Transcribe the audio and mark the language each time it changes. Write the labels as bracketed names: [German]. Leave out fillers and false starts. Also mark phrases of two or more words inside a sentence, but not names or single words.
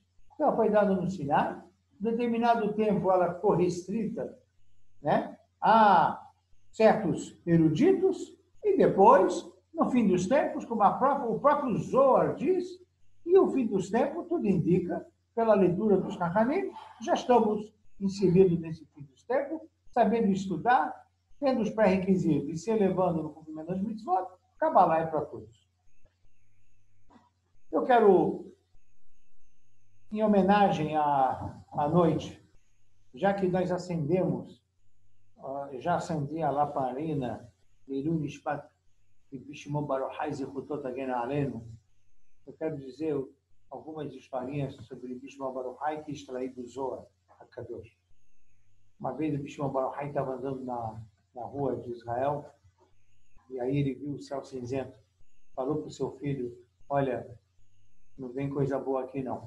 [Portuguese] Ela foi dada no Sinai, em determinado tempo ela ficou restrita, né, a certos eruditos, e depois, no fim dos tempos, como o próprio Zohar diz, e o fim dos tempos, tudo indica, pela leitura dos Chachamim, já estamos inseridos nesse fim dos tempos, sabendo estudar, tendo os pré-requisitos e se elevando no cumprimento das mitzvot, Kabbalah é para todos. Eu quero, em homenagem à noite, já que nós acendemos, já acendi a lamparina, [Hebrew] לעילו נשפט, רבי שמעון בר יוחאי זכותות הגן עלינו, [Portuguese] eu quero dizer algumas historinhas sobre Rabbi Shimon Bar Yochai que extraí do Zohar HaKadosh. Uma vez o Rabbi Shimon Bar Yochai estava andando na rua de Israel, e aí ele viu o céu cinzento. Falou para o seu filho, olha, não vem coisa boa aqui não.